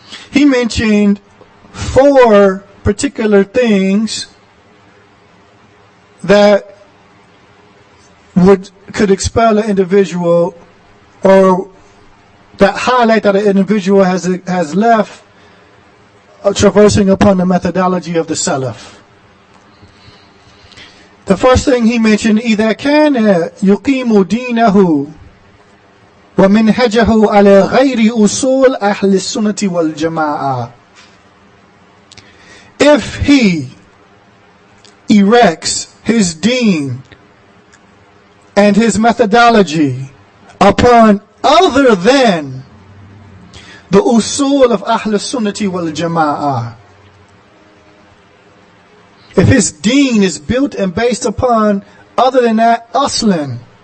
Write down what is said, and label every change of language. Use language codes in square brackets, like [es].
[en] He mentioned 4 particular things that could expel an individual, or that highlight that an individual has left traversing upon the methodology of the Salaf. The first thing he mentioned, [ar] إذا كان يقيم دينه ومنهجه على غير أصول أهل السنة والجماعة. [en] If he erects his deen and his methodology upon other than the usul of Ahl Sunnati wal Jama'ah, if his deen is built and based upon other than that aslan,